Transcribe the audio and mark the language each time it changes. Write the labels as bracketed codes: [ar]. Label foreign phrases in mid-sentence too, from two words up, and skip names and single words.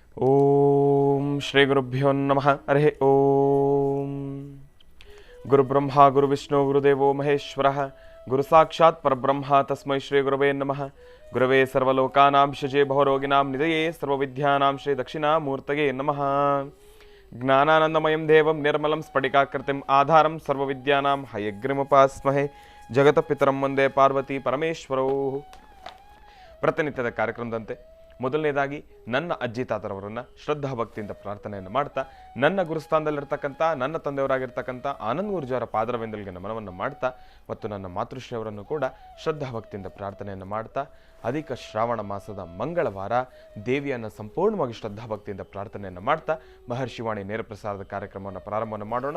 [sa] ಓಂ ಶ್ರೀ ಗುರುಭ್ಯೋ ನಮಃ. ಹರಿ ಓಂ. ಗುರುಬ್ರಹ್ಮ ಗುರುವಿಷ್ಣು ಗುರುದೇವೋ ಮಹೇಶ್ವರಃ. ಗುರು ಸಾಕ್ಷಾತ್ ಪರಬ್ರಹ್ಮ ತಸ್ಮೈ ಶ್ರೀ ಗುರವೇ ನಮಃ. ಗುರವೇ ಸರ್ವಲೋಕಾನಾಂ ಶಜೇ ಭವರೋಗಿಣಾಂ ನಿಧಯೇ ಸರ್ವವಿದ್ಯಾನಾಂ ಶ್ರೀ ದಕ್ಷಿಣಾಮೂರ್ತಯೇ ನಮಃ. ಜ್ಞಾನಾನಂದಮಯಂ ದೇವಂ ನಿರ್ಮಲಂ ಸ್ಫಟಿಕಾಕೃತಿಂ ಆಧಾರಂ ಸರ್ವವಿದ್ಯಾನಾಂ ಹಯಗ್ರೀಮುಪಾಸ್ಮಹೇ. ಜಗತಪಿತರಂ ವಂದೇ ಪಾರ್ವತಿ ಪರಮೇಶ್ವರೌ. [kn] ಪ್ರತಿನಿತ್ಯದ ಕಾರ್ಯಕ್ರಮದಂತೆ ಮೊದಲನೇದಾಗಿ ನನ್ನ ಅಜ್ಜಿ ತಾತರವರನ್ನು ಶ್ರದ್ಧಾ ಭಕ್ತಿಯಿಂದ ಪ್ರಾರ್ಥನೆಯನ್ನು ಮಾಡ್ತಾ, ನನ್ನ ಗುರುಸ್ಥಾನದಲ್ಲಿರ್ತಕ್ಕಂಥ ನನ್ನ ತಂದೆಯವರಾಗಿರ್ತಕ್ಕಂಥ ಆನಂದ್ ಗುರುಜಿಯವರ ಪಾದರವೆಂದಲಿಗೆ ನಮನವನ್ನು ಮಾಡ್ತಾ, ಮತ್ತು ನನ್ನ ಮಾತೃಶ್ರೀಯವರನ್ನು ಕೂಡ ಶ್ರದ್ಧಾ ಭಕ್ತಿಯಿಂದ ಪ್ರಾರ್ಥನೆಯನ್ನು ಮಾಡ್ತಾ, ಅಧಿಕ ಶ್ರಾವಣ ಮಾಸದ ಮಂಗಳವಾರ ದೇವಿಯನ್ನು ಸಂಪೂರ್ಣವಾಗಿ ಶ್ರದ್ಧಾ ಭಕ್ತಿಯಿಂದ ಪ್ರಾರ್ಥನೆಯನ್ನು ಮಾಡ್ತಾ ಮಹರ್ಷಿವಾಣಿ ನೇರ ಪ್ರಸಾರದ ಕಾರ್ಯಕ್ರಮವನ್ನು ಪ್ರಾರಂಭವನ್ನು ಮಾಡೋಣ.